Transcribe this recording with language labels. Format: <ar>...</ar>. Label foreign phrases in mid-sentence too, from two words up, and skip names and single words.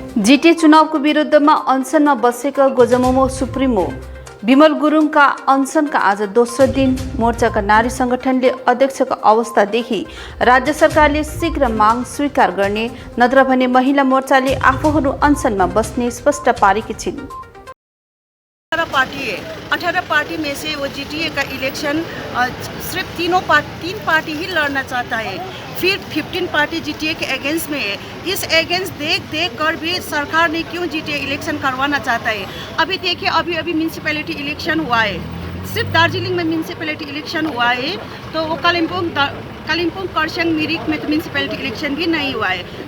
<ne>जीटीए चुनावको विरुद्धमा अनसनमा बसेका गोजमोमो सुप्रिमो विमल गुरुङका अनसनका आज दोस्रो दिन मोर्चाका नारी संगठनले अध्यक्षको अवस्थादेखि राज्य सरकारले शीघ्र माग स्वीकार गर्ने नत्र भने महिला मोर्चाले आफूहरू अनसनमा बस्ने स्पष्ट पारेकी छिन्।</ne> <hi>18 पार्टी में से वो जीटीए का इलेक्शन सिर्फ तीन पार्टी ही लड़ना चाहता है। फिर 15 पार्टी जीटीए के अगेंस्ट में है। इस अगेंस्ट देख कर भी सरकार ने क्यों जीटीए इलेक्शन करवाना चाहता है। अभी देखिए, अभी म्यूनसिपैलिटी इलेक्शन हुआ है, सिर्फ दार्जिलिंग में म्यूनसिपैलिटी इलेक्शन हुआ है, तो वो कालिम्पोंग खरसाङ मिरिक में तो म्यूनसिपैलिटी इलेक्शन भी नहीं हुआ है।</hi>